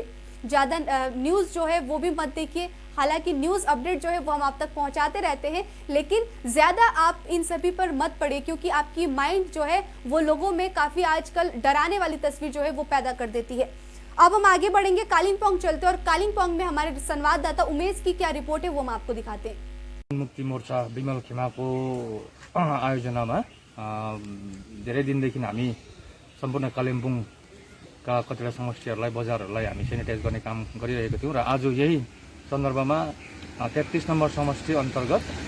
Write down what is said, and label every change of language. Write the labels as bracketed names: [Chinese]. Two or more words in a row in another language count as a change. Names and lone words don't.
[Hindi] ज़्यादा न्यूज़ जो है वो भी मत देखिए। हालांकि न्यूज़ अपडेट जो है वो हम आप तक पहुंचाते रहते हैं, लेकिन ज़्यादा आप इन सभी पर मत पड़े, क्योंकि आपकी माइंड जो है वो लोगों में काफ़ी आजकल डराने वाली तस्वीर जो है वो पैदा कर देती है। अब हम आगे बढ़ेंगे, कालिम्पोंग चलते हैं और कालिम्पोंग में हमारे संवाददाता उमेश की क्या रिपोर्ट है वो हम आपको दिखाते हैं। [Nepali] मुक्ति मोर्चा विमल खेमाको आयोजनामा धेरै दिनदेखि हामी सम्पूर्ण कालिम्पोङका कतिवटा समष्टिहरूलाई, बजारहरूलाई हामी सेनिटाइज गर्ने काम गरिरहेको थियौँ र आज यही सन्दर्भमा 33 नम्बर समष्टि अन्तर्गत